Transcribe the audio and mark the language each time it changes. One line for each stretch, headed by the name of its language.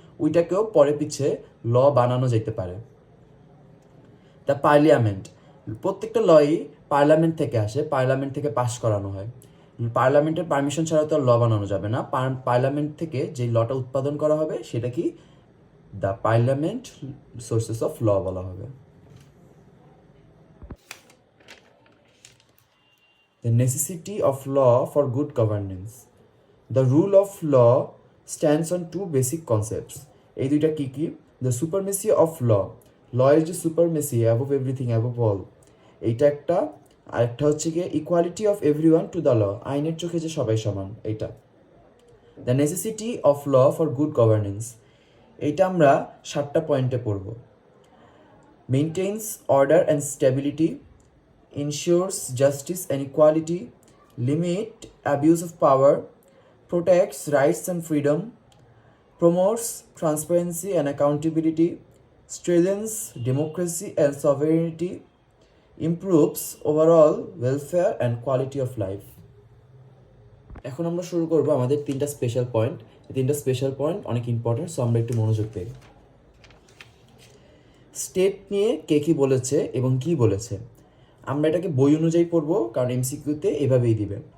Bangla: ওইটাকেও পরে পিছে ল বানানো যেতে পারে। দ্য পার্লিয়ামেন্ট, প্রত্যেকটা লই পার্লামেন্ট থেকে আসে, পার্লামেন্ট থেকে পাস করানো হয়। পার্লামেন্টের পারমিশন ছাড়া তো ল বানানো যাবে না, পার্লামেন্ট থেকে যে লটা উৎপাদন করা হবে সেটা কি, the parliament sources of law বলা হবে।
English: The necessity of law for good governance. The rule of law stands on 2 basic concepts.
Bangla: এই দুইটা কি কি,
English: the supremacy of law,
Bangla: law এর যে supremacy,
English: above everything, above all,
Bangla: এইটা একটা। আরেকটা হচ্ছে কি
English: equality of everyone to the law,
Bangla: আইনের চোখে যে সবাই সমান, এইটা।
English: The necessity of law for good governance,
Bangla: এইটা আমরা 7টা পয়েন্টে পড়ব।
English: Maintains order and stability, ensures justice and equality, limit abuse of power, protects rights and freedom, promotes transparency and accountability, strengthens democracy and sovereignty, improves overall welfare and quality of life.
Bangla: এখন আমরা শুরু করব আমাদের তিনটা special point. এই তিনটা special point অনেক important, so আমরা একটু মনোযোগ দিই। স্টেট নিয়ে কে কী বলেছে এবং কি বলেছে, আমরা এটাকে বই অনুযায়ী পড়বো, কারণ এমসিকিউতে এভাবেই দিবে।